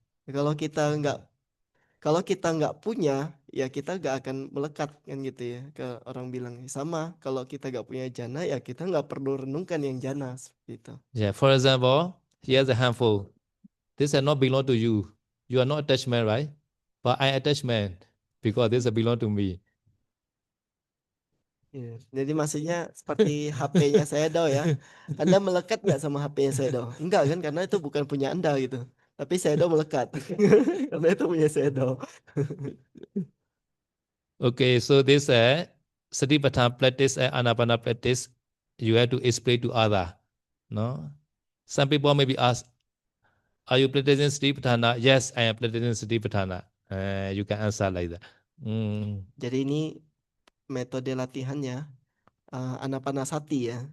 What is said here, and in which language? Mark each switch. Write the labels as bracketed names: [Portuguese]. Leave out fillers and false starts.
[Indonesian] Kalau kita nggak punya, ya kita nggak akan melekat kan gitu ya. Ke orang bilang sama. Kalau kita nggak punya jana, ya kita nggak perlu renungkan yang jana seperti itu. Yeah. [English] For example, here's a handful. This does not belong to you. You are not attachment, right? But I attachment because this belong to me. [Indonesian] Yeah. Jadi maksudnya seperti HP-nya Sedo ya. Anda melekat nggak sama HP-nya Sedo? Enggak kan, karena itu bukan punya Anda gitu. Tapi Sedo melekat karena itu punya Sedo. [English] Okay, so this Satipatthana practice and Anapana practice, you have to explain to other. No? Some people maybe ask, are you practicing Satipatthana? Yes, I am practicing Satipatthana. You can answer like that. [Indonesian] Jadi ini metode latihannya Anapanasati ya.